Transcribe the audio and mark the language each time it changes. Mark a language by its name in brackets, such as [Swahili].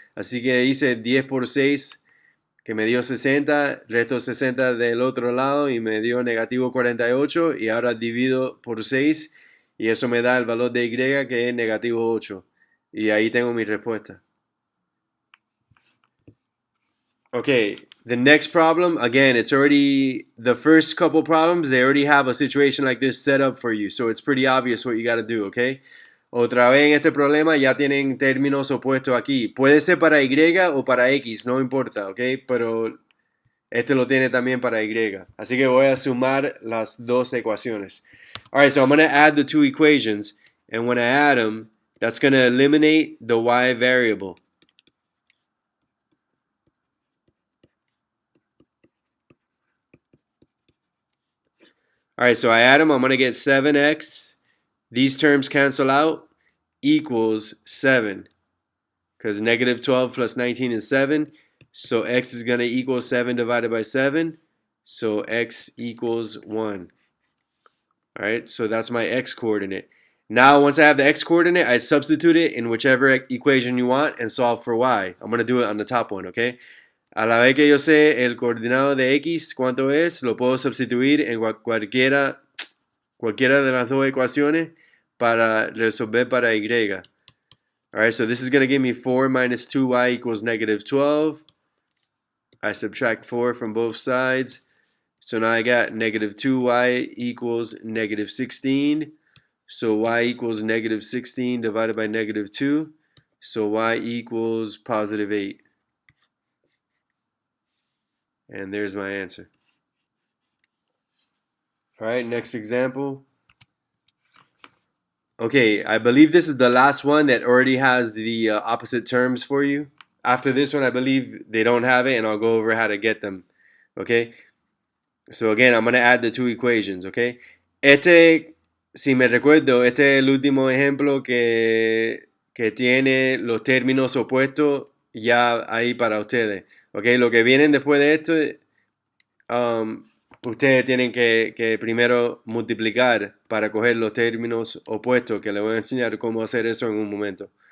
[Spanish] Así que hice 10 por 6, que me dio 60, resto 60 del otro lado y me dio negativo 48. Y ahora divido por 6 y eso me da el valor de y, que es negativo 8. Y ahí tengo mi respuesta. [English] Okay, the next problem, again, it's already, the first couple problems, they already have a situation like this set up for you. So it's pretty obvious what you got to do, okay? [Spanish] Otra vez en este problema ya tienen términos opuestos aquí. Puede ser para y o para x, no importa, ok? Pero este lo tiene también para y. Así que voy a sumar las dos ecuaciones. [English] Alright, so I'm going to add the two equations. And when I add them, that's going to eliminate the y variable. Alright, so I add them. I'm going to get 7x. These terms cancel out. Equals 7. Because negative 12 plus 19 is 7. So x is going to equal 7 divided by 7. So x equals 1. Alright, so that's my x coordinate. Now, once I have the x coordinate, I substitute it in whichever equation you want and solve for y. I'm going to do it on the top one, okay? [Spanish] A la vez que yo sé el coordinado de x, cuánto es, lo puedo sustituir en cualquiera de las dos ecuaciones para resolver para y. [English] Alright, so this is going to give me 4 minus 2y equals negative 12. I subtract 4 from both sides. So now I got negative 2y equals negative 16. So y equals negative 16 divided by negative 2. So y equals positive 8. And there's my answer. Alright, next example. Okay, I believe this is the last one that already has the opposite terms for you. After this one, I believe they don't have it, and I'll go over how to get them. Okay? So again, I'm going to add the two equations, okay? [Spanish] Si me recuerdo, este es el último ejemplo que tiene los términos opuestos ya ahí para ustedes. Okay, lo que vienen después de esto, ustedes tienen que primero multiplicar para coger los términos opuestos, que les voy a enseñar cómo hacer eso en un momento.